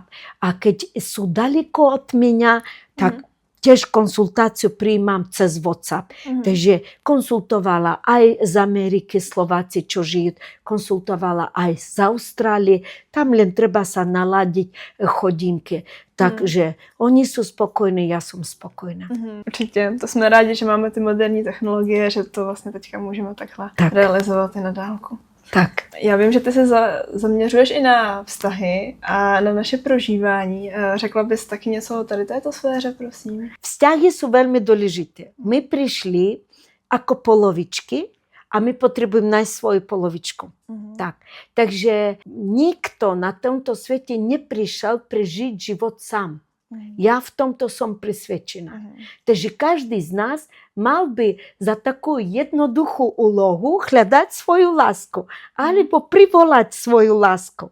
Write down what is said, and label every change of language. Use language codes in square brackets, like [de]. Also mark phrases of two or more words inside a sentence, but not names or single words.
[sk] A keď sú daleko od mňa, tak tiež konsultáciu prijímam cez WhatsApp. Takže konsultovala aj z Ameriky Slováci, čo žijú, konsultovala aj z Austrálie. Tam len treba sa naladiť hodinky. Takže oni sú spokojní, ja som spokojná. [cs] Určitě, to jsme rádi, že máme ty moderní technologie, že to vlastně teďka můžeme takhle realizovat i na dálku. Tak. Já vím, že ty se zaměřuješ i na vztahy a na naše prožívání. Řekla bys taky něco o tady této sféře, prosím? [sk] Vzťahy sú veľmi dôležité. My prišli ako polovičky a my potrebujeme nájsť svoju polovičku. Tak. Takže nikto na tomto svete neprišiel prežiť život sám. Ja v tomto som presvedčená. Takže každý z nás mal by za takú jednoduchú úlohu hľadať svoju lásku alebo privolať svoju lásku.